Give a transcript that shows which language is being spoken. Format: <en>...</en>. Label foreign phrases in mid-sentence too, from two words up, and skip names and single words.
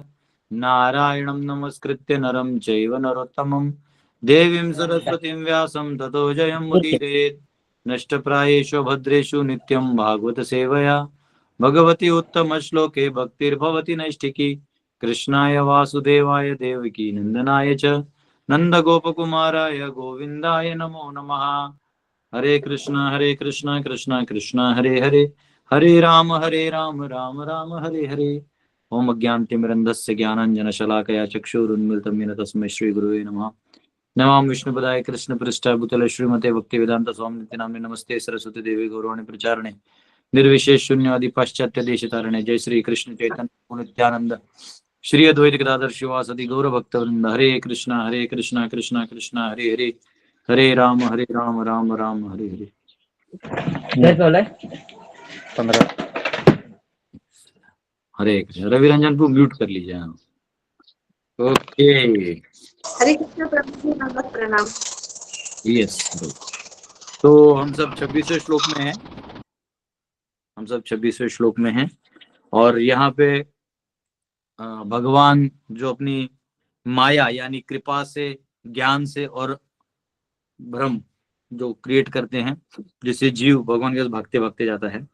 <sa>नारायणं नमस्कृत्य नरं चैव नरोत्तमं देवीं सरस्वतीं व्यासं ततो जयमुदीरयेत्। नष्टप्रायेषु भद्रेषु नित्यं भागवत सेवया भगवती उत्तम श्लोके भक्तिर्भवति नैष्ठिकी। कृष्णाय वासुदेवाय देवकी नंदनाय च नंदगोपकुमाराय गोविन्दाय नमो नमः। हरे कृष्णा कृष्णा कृष्णा हरे हरे, हरे राम राम राम हरे हरे। ओम अज्ञानतिमिरन्धस्य ज्ञानाञ्जनशलाकया चक्षुरुन्मिलितं येन तस्मै श्रीगुरुवे नमः। नमामि विष्णुपदाय कृष्णपृष्ठाय भूतले श्रीमते भक्तिवेदांत स्वामिनिति नामिने। नमस्ते सरस्वती देवी गौरवाणी प्रचारणे निर्विशेष शून्यवादी पाश्चात्य देशतारणे। जय श्री कृष्ण चैतन्य नित्यानंद श्री अद्वैत गदाधर शिवासदि गौर भक्तवृंद। हरे कृष्णा कृष्णा कृष्णा हरे हरे, हरे राम राम राम हरे हरे।</sa> <hi>15 हरे कृष्ण। रवि रंजन को म्यूट कर लीजिए। ओके। हरे कृष्ण प्रभु जी, नमस्कार प्रणाम। यस, तो हम सब 26वें श्लोक में हैं। हम सब 26वें श्लोक में हैं और यहाँ पे भगवान जो अपनी माया यानी कृपा से, ज्ञान से और भ्रम जो क्रिएट करते हैं, जिससे जीव भगवान के पास भागते भागते जाता है।</hi>